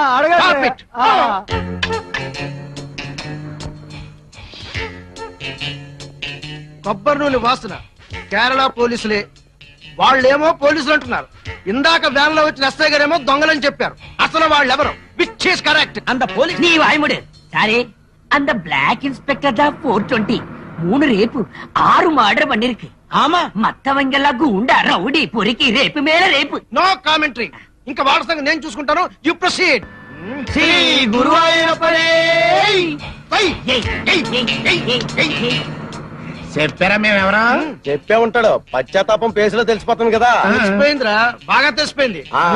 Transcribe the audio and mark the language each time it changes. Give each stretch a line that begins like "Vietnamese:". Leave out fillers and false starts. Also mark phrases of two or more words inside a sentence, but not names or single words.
Telugu: కొబ్బరి నూనె వాసన కేరళ పోలీసులే. వాళ్ళేమో పోలీసులు అంటున్నారు. ఇందాక వ్యాన్ లో వచ్చిన ఎస్ఐ గారేమో దొంగలని చెప్పారు. అసలు వాళ్ళెవరు?
English: which is correct?
Tamil: அந்த போலீஸ் நீ வாய்முடு சாரி. அந்த பிளாக் இன்ஸ்பெக்டர் தான் 420 3 ரேப்பு 6 மர்டர் பண்ணிருக்கு. ஆமா, மத்தவங்க எல்லாம் குண்டா ரவுடி பொறுக்கி ரேப்பு மேல ரேப்பு.
English: no commentary.
Telugu: ఇంకా వాళ్ళ సంగతి నేను చూసుకుంటాను.
English: you proceed.
Telugu: శ్రీ గురువాయూరప్పనే. చెప్పారా మేము ఎవరో? చెప్పే ఉంటాడు. పశ్చాత్తాపం పేసులో తెలిసిపోతుంది కదా. తెలిసిపోయిందిరా, బాగా తెలిసిపోయింది.